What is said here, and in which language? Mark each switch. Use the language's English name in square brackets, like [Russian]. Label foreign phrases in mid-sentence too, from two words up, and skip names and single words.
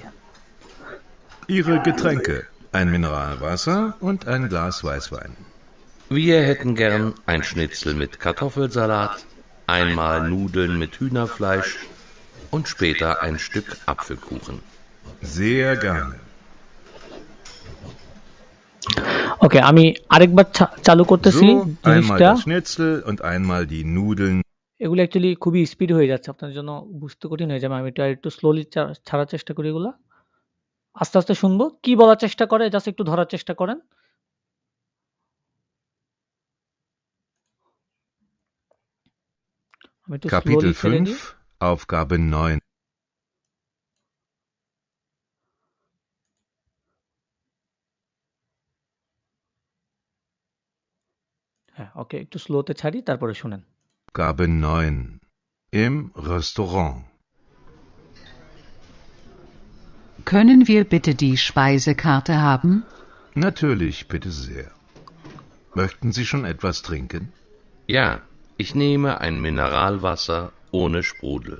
[German] Ihre Getränke, ein Mineralwasser und ein Glas Weißwein. Wir hätten gern ein Schnitzel mit Kartoffelsalat, einmal Nudeln mit Hühnerfleisch und später ein Stück Apfelkuchen. Sehr gerne. [Bangla] ওকে, আমি আরেকবার চালু করতেছি [German] So, einmal [Bangla] জিনিসটা। [German] das Schnitzel und einmal die Nudeln. [Bangla] এগুলো অ্যাকচুয়ালি খুবই স্পিড হয়ে যাচ্ছে, আপনার জন্য বুঝতে কঠিন হয়ে যাবে। আমি একটু স্লোলি ছাড়ার চেষ্টা করি এগুলা। আস্তে আস্তে শুনবো কি বলার চেষ্টা করে, জাস্ট একটু ধরার চেষ্টা করেন। আমি একটু স্লোলি [German] Kapitel [Bangla] ছেড়ে দিই। [German] 5, Aufgabe 9. [Bangla] হ্যাঁ, ওকে, একটু স্লোতে ছাড়ি, তারপরে শুনেন। [German] Aufgabe 9. Im Restaurant. Können wir bitte die Speisekarte haben? Natürlich, bitte sehr. Möchten Sie schon etwas trinken? Ja, ich nehme ein Mineralwasser ohne Sprudel.